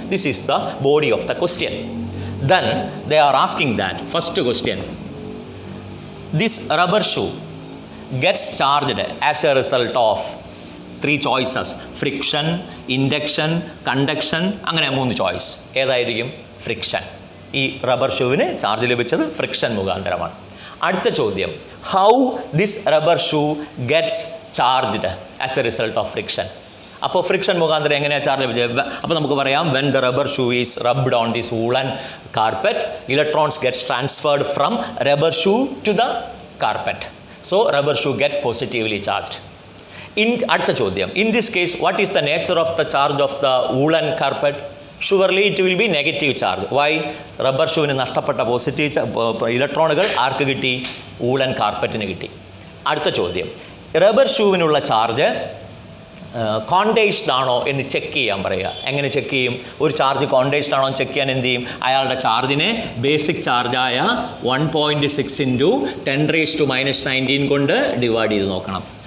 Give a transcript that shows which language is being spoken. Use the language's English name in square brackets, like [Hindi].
[English] This is the body of the question. Then they are asking that, first question, this rubber shoe gets charged as a result of 3 choices: friction, induction, conduction. [Malayalam] അങ്ങനെ 3 choice. ഏതായിരിക്കും? Friction. ഈ rubber ഷൂവിന് charge ലഭിച്ചത് friction മുഖാന്തരമാണ്. അടുത്ത ചോദ്യം, [English] How this rubber shoe gets charged as a result of friction. [Malayalam] അപ്പോൾ friction മുഖാന്തരം എങ്ങനെയാണ് charge ലഭിച്ചത്? അപ്പോൾ നമുക്ക് പറയാം, [English] When the rubber shoe is rubbed on this woollen carpet, electrons gets transferred from rubber shoe to the carpet. So rubber shoe get positively charged. [Malayalam] അടുത്ത ചോദ്യം, [English] in this case what is the nature of the charge of the woolen carpet? Surely it will be negative charge. Why? [Malayalam] Rubber ഷൂവിന് നഷ്ടപ്പെട്ട positive ഇലക്ട്രോണുകൾ ആർക്ക് കിട്ടി? Woollen കാർപ്പറ്റിന് കിട്ടി. അടുത്ത ചോദ്യം, rubber ഷൂവിനുള്ള charge കോണ്ടേജ്ഡ് ആണോ എന്ന് ചെക്ക് ചെയ്യാൻ പറയുക. എങ്ങനെ ചെക്ക് ചെയ്യും? ഒരു ചാർജ് കോണ്ടേജ്ഡ് ആണോ എന്ന് ചെക്ക് ചെയ്യാൻ എന്ത് ചെയ്യും? അയാളുടെ ചാർജിനെ basic ചാർജായ 1.6 into 10 [English] raised to minus 19 [Malayalam] കൊണ്ട് ഡിവൈഡ് ചെയ്ത് നോക്കണം.